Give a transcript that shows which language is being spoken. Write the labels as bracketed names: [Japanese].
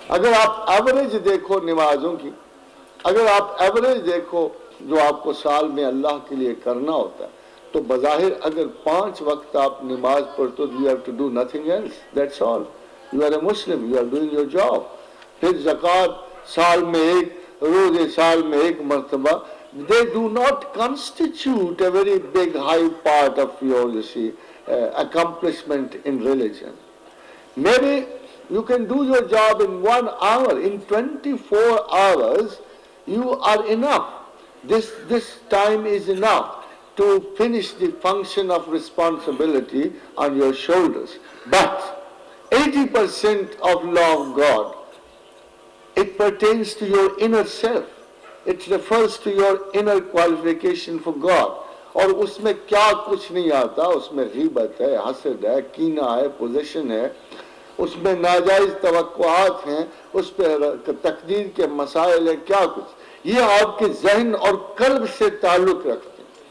[Hindi] अगर आप एवरेज देखो नमाजों की, अगर आप एवरेज देखो जो आपको साल में अल्लाह के लिए करना होता है, तो बज़ाहिर अगर 5 वक्त आप नमाज पढ़ते हो, [English] You have to do nothing else, that's all, you are a Muslim, you are doing your job. [Hindi] फिर ज़कात साल में एक, रोजे साल में एक मरतबा, [English] they do not constitute a very big high part of your, you see, accomplishment in religion. Maybe you can do your job in 1 hour, in 24 hours you are enough. This time is enough to finish the function of responsibility on your shoulders. But 80% of law of God, it pertains to your inner self. It refers to your inner qualification for God. [Hindi] और उसमें क्या कुछ नहीं आता, उसमें ग़ीबत है, हसद है, कीना है, पोजीशन है, उसमें नाजायज तवक्कुआत हैं, उस पर तकदीर के मसाइल है, क्या कुछ, ये आपके जहन और कल्ब से ताल्लुक रखते हैं।